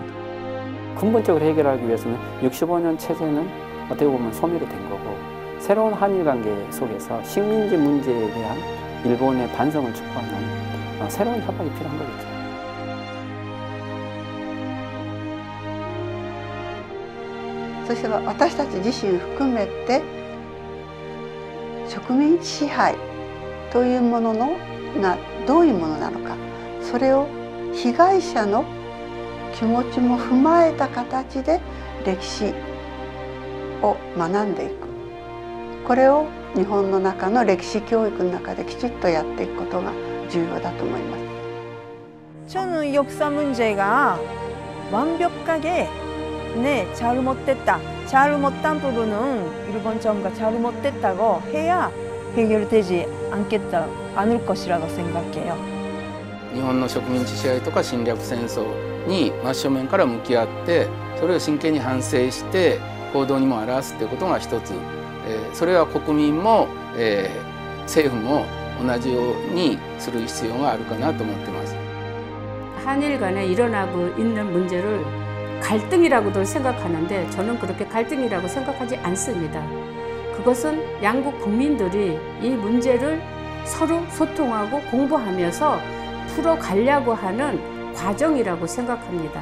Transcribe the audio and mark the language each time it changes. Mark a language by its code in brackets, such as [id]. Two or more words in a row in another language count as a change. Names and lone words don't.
[ko] 근본적으로 해결하기 위해서는 65년 체제는 어떻게 보면 소멸이 된 거고, 새로운 한일 관계 속에서 식민지 문제에 대한 일본의 반성을 촉구하는 새로운 협박이 필요한 거겠죠. [ja] 그래서 私たち自身含めて植民地支配というものがどういうものなのか、それを被害者の気持ちも踏まえた形で歴史を学んでいく、これを日本の中の歴史教育の中できちっとやっていくことが重要だと思います。 [ko] 저는 역사 문제가 완벽하게 잘못됐다, 잘못한 부분은 일본 정부가 잘못됐다고 해야 해결되지 않을 것이라고 생각해요. [ja] 日本の植民地支配とか侵略戦争に真正面から向き合って、それを真剣に反省して行動にも表すということが一つ、それは国民も、政府も同じようにする必要があるかなと思っています。 [ko] 한일 간에 일어나고 있는 문제를 갈등이라고도 생각하는데 저는 그렇게 갈등이라고 생각하지 않습니다. 그것은 양국 국민들이 이 문제를 서로 소통하고 공부하면서 풀어가려고 하는 과정이라고 생각합니다.